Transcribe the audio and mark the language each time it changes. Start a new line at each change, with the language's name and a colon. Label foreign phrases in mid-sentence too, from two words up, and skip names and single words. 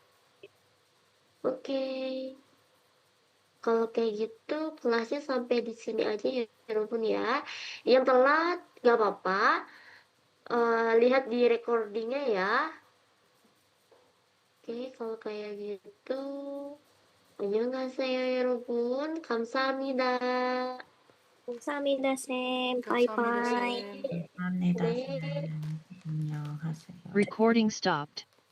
Indonesian: Oke. Kalau kayak gitu kelasnya sampai di sini aja ya, walaupun ya. Yang telat nggak apa-apa. Lihat di recordingnya ya. Oke, kalau kayak gitu.
Korean: 안녕하세요, 여러분. 감사합니다. 감사합니다, Sam. 감사합니다, Bye-bye. 쌤. 감사합니다. 네. 안녕하세요.
English: Recording stopped.